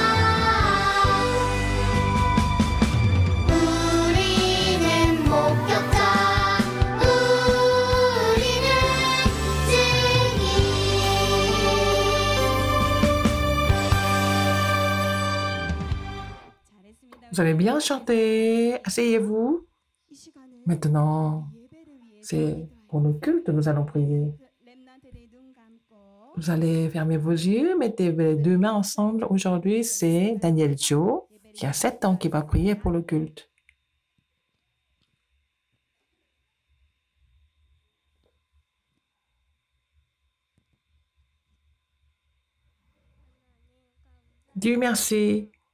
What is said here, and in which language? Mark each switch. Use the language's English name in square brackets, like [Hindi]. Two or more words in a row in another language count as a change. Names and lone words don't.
[Korean] 우리는 목격자 우리는 증인. 잘했습니다. [French] Vous avez bien chanté. Asseyez-vous. [Korean] 이 시간은 [French] Maintenant, [Korean] 예배를 위해 [French] c'est pour nos cultes que nous allons prier. [Korean] 렘넌트들의 눈 감고 [French] Vous allez fermer vos yeux, mettez les deux mains ensemble. Aujourd'hui, c'est Daniel Joe, qui a 7 ans, qui va prier pour le culte. Dieu merci.